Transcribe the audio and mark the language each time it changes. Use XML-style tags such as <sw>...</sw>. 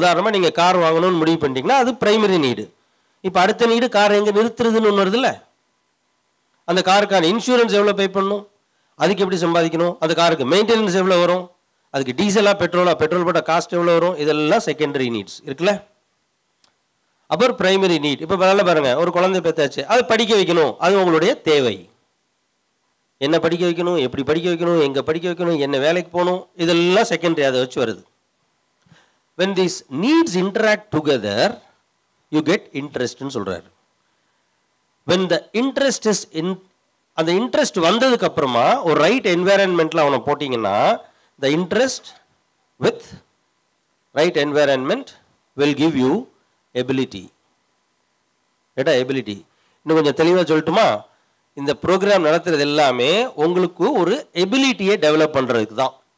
<ta>உதாரணமாக நீங்கள் கார் வாங்கணும்னு முடிவு பண்ணிட்டீங்கன்னா அது பிரைமரி நீடு. இப்போ அடுத்த நீடு கார் எங்கே நிறுத்துறதுன்னு ஒன்று வருதுல்ல, அந்த காருக்கான இன்சூரன்ஸ் எவ்வளோ பே பண்ணணும், அதுக்கு எப்படி சம்பாதிக்கணும், அந்த காருக்கு மெயின்டெனன்ஸ் எவ்வளோ வரும், அதுக்கு டீசலாக பெட்ரோல் போட்ட காஸ்ட் எவ்வளோ வரும், இதெல்லாம் செகண்டரி நீட்ஸ் இருக்குல்ல. அப்புறம் பிரைமரி நீட். இப்போ நல்லா பாருங்க, ஒரு குழந்தை பெற்றாச்சு, அது படிக்க வைக்கணும், அது உங்களுடைய தேவை. என்ன படிக்க வைக்கணும், எப்படி படிக்க வைக்கணும், எங்கே படிக்க வைக்கணும், என்ன வேலைக்கு போகணும், இதெல்லாம் செகண்டரி, அதை வச்சு வருது.</ta> <en>when these needs interact together you get interest</en> <ta>ன்னு சொல்கிறாரு.</ta> <en>when the interest is in</en> <ta>அந்த இன்ட்ரெஸ்ட் வந்ததுக்கு அப்புறமா ஒரு ரைட் என்வாயரன்மெண்ட்ல அவனை போட்டிங்கன்னா</ta> <en>the interest with right environment will give you ability.</en> <ta>ஏடா எபிலிட்டி இன்னும் கொஞ்சம் தெளிவாக சொல்லட்டுமா? இந்த ப்ரோக்ராம் நடத்துறது எல்லாமே உங்களுக்கு ஒரு எபிலிட்டியை டெவலப் பண்ணுறதுக்கு தான்.</ta>